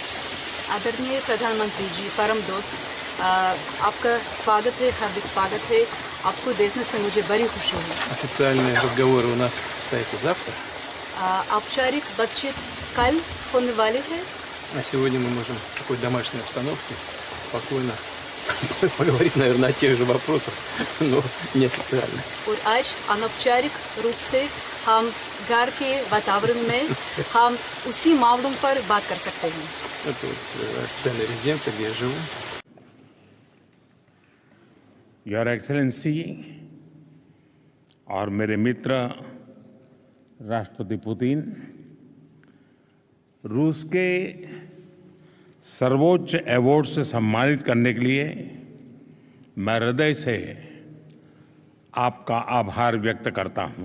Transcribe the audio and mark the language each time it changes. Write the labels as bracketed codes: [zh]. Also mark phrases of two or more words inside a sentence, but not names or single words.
[hi] आदरणीय प्रधानमंत्री जी, परम दोस्त, आपका स्वागत है, हार्दिक स्वागत है। आपको देखने से मुझे बड़ी खुशी है। [ru] Официальные разговоры у нас состоятся завтра, [hi] औपचारिक बातचीत कल होने वाली है, [ru] а сегодня мы можем в такой домашней обстановке спокойно поговорить, наверное, о тех же вопросах, но неофициально. [hi] और आज अनौपचारिक रूप से हम घर के वातावरण में हम उसी मामलों पर बात कर सकते हैं। [ru] Это вот официальная резиденция, где я живу. [en] your excellency [hi] और मेरे मित्र राष्ट्रपति पुतिन, रूस के सर्वोच्च अवार्ड से सम्मानित करने के लिए मैं हृदय से आपका आभार व्यक्त करता हूं।